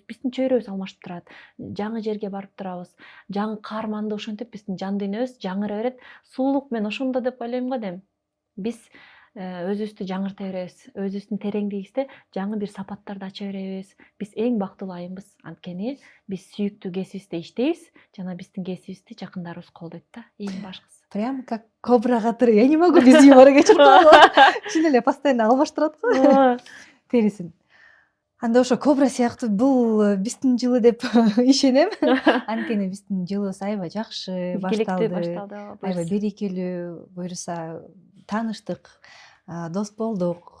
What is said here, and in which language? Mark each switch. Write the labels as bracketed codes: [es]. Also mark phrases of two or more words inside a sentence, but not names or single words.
[ky] Биздин чөйрөбүз алмашып турат. Жаңы жерге барып турабыз. Жаңы каарманды ошентип биздин жан дүйнөбүз жаңыра берет. Сулуулук мен ошондо деп ойлойм го дем. Биз өзүбүздү жаңырта беребиз. Өзүбүздүн тереңдигибизде жаңы бир сапаттарды ача беребиз. Биз эң бактылуу айымбыз. Анткени биз сүйүктүү кесибибизде иштейбиз жана биздин кесибибизди жакындарыбыз колдойт да. Эң башкысы. [ru] Прям как [ky] кобра катары. [ru] Я не могу без юмора [ky] кечирip чын эле постоянно алмаштырат го терисин. Анда ошо кобра сыяктуу бул биздин жылы деп ишенем. Анткени биздин жылыбыз аябай жакшы башталды. Аябай берекелүү, буюрса тааныштык, дос болдук.